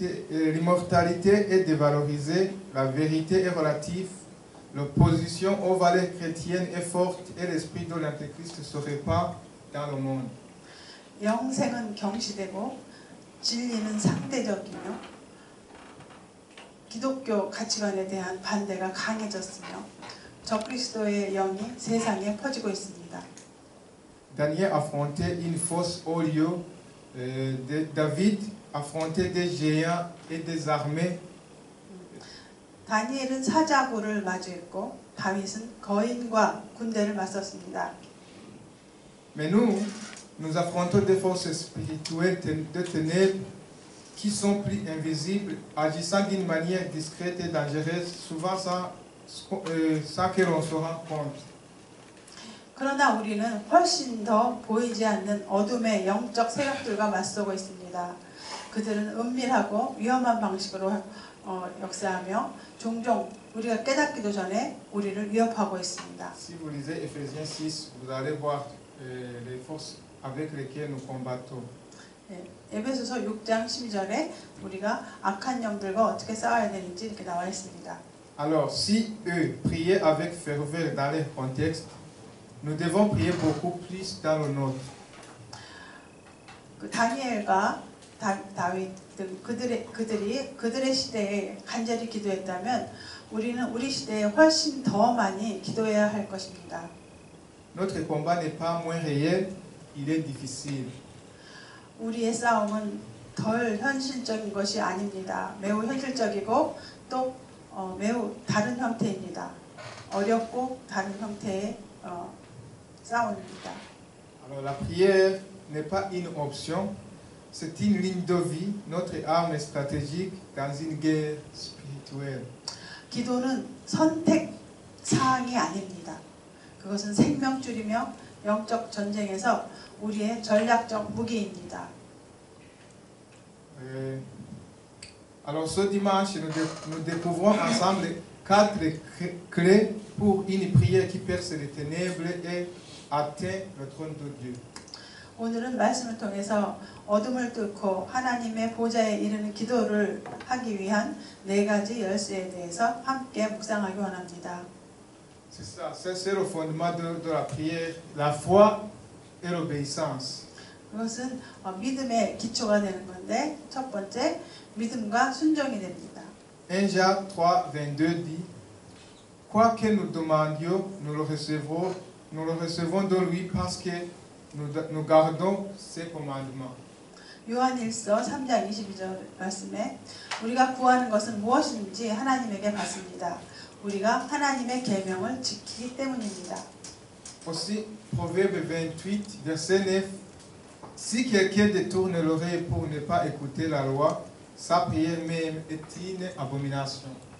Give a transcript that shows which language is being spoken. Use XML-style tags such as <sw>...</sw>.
<fr>L'immortalité est dévalorisée, la vérité est relative, l'opposition aux valeurs chrétiennes est forte et l'esprit de l'Antéchrist se répand dans le monde.</fr> <ko>영생은 경시되고 진리는 상대적이며 기독교 가치관에 대한 반대가 강해졌으며 적그리스도의 영이 세상에 퍼지고 있습니다.</ko> <fr>Daniel affrontait une fosse au lieu, David affrontait des géants et des armées.</fr> <ko>다니엘은 사자굴을 마주했고 다윗은 거인과 군대를 맞섰습니다.</ko> <fr>Mais nous affrontons des forces spirituelles de ténèbres qui sont plus invisibles, agissant d'une manière discrète et dangereuse, souvent sans que l'on se rende compte.</fr> <ko>그러나 우리는 훨씬 더 보이지 않는 어둠의 영적 세력들과 맞서고 있습니다. 그들은 은밀하고 위험한 방식으로 역사하며 종종 우리가 깨닫기도 전에 우리를 위협하고 있습니다.</ko> <fr>Si vous lisez Ephésiens 6, vous allez voir les forces avec lesquelles nous combattons.</fr> <ko>에베소서 6장 12절에 우리가 악한 영들과 어떻게 싸워야 되는지 이렇게 나와 있습니다.</ko> <fr>Alors, si eux priaient avec ferveur dans leur contexte, nous devons prier beaucoup plus dans le nôtre.</fr> <ko>그 다니엘과 다윗 등 그들의 시대에 간절히 기도했다면 우리는 우리 시대에 훨씬 더 많이 기도해야 할 것입니다.</ko> <fr>Notre combat n'est pas moins réel, il est difficile.</fr> <ko>우리의 싸움은 덜 현실적인 것이 아닙니다. 매우 현실적이고 또 매우 다른 형태입니다. 어렵고 다른 형태의 싸움입니다.</ko> <fr>Alors, la prière n'est pas une option, c'est une ligne de vie, notre arme stratégique dans une guerre spirituelle.</fr> <ko>기도는 선택 사항이 아닙니다. 그것은 생명줄이며 영적 전쟁에서 우리의 전략적 무기입니다.</ko> <fr>Alors ce dimanche, nous découvrons ensemble 4 clés pour une prière qui perce les ténèbres et atteint le trône de Dieu.</fr> <ko>오늘은 말씀을 통해서 어둠을 뚫고 하나님의 보좌에 이르는 기도를 하기 위한 4가지 열쇠에 대해서 함께 묵상하기 원합니다.</ko> <fr>C'est ça, c'est le fondement de la prière, la foi et l'obéissance.</fr> <ko>그것은 믿음의 기초가 되는 건데 첫 번째 믿음과 순종이 됩니다.</ko> <fr>1 Jacques 3:22 dit quoi que nous demandions, nous le recevons de lui parce que nous gardons ses commandements.</fr> <ko>요한일서 3장 22절 말씀에 우리가 구하는 것은 무엇인지 하나님에게 받습니다. 우리가 하나님의 계명을 지키기 때문입니다.</ko> <fr>Aussi, Proverbe 28, verset 9, si quelqu'un détourne l'oreille pour ne pas écouter la loi, sa prière même est une abomination.</fr>